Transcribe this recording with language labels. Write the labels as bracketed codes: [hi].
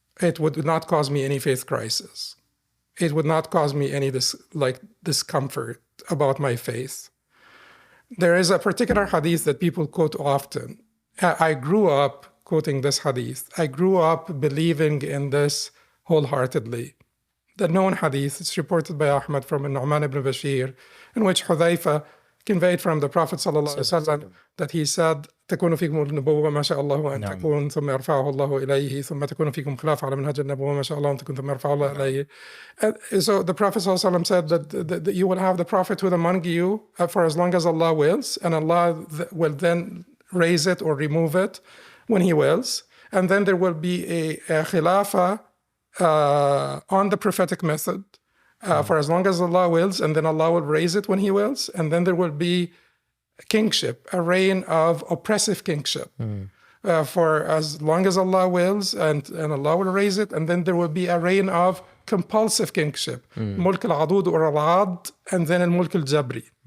[en] It would not cause me any faith crisis. It would not cause me any discomfort about my faith. There is a particular hadith that people quote often. I grew up quoting this hadith. I grew up believing in this wholeheartedly. The known hadith is reported by Ahmad from Nu'man ibn Bashir, in which Hudhayfa conveyed from the Prophet ﷺ that he said, [ar] تكون فيكم النبوة ما شاء الله أن تكون ثم يرفعه الله إليه ثم تكون فيكم خلافة على منهج النبوة ما شاء الله أن تكون ثم يرفعه الله إليه. [en] So the Prophet ﷺ said that you will have the prophethood among you for as long as Allah wills, and Allah will then raise it or remove it when He wills. And then there will be a khilafah on the prophetic method for as long as Allah wills, and then Allah will raise it when He wills, and then there will be kingship, a reign of oppressive kingship for as long as Allah wills, and Allah will raise it, and then there will be a reign of compulsive kingship, mulk al-adud or al-ad, and then al-mulk al-jabri.